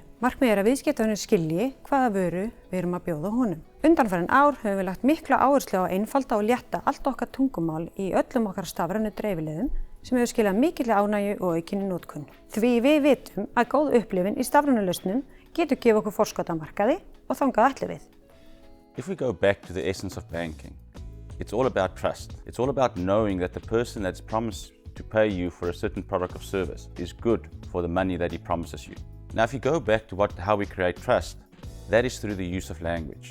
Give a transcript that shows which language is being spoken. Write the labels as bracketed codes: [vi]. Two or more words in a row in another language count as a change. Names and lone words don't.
[is] Markmiðið að viðskiptavinur skilji hvaða vöru við erum að bjóða honum. Undanfarin ár höfum við lagt mikla áherslu á að einfalda og létta allt okkar tungumál í öllum okkar stafrænu dreifileiðum sem hefur skilað mikilli ánægju og aukinni notkun. Því við vitum að góð upplifun í stafrænu lausnum getur gefið okkur forskot á markaði og þangað ætlum við. [en] If we go back to the essence of banking, it's all about trust. It's all about knowing that the person that's promised to pay you for a certain product or service is good for the money that he promises you. Now, if you go back to how we create trust, that is through the use of language.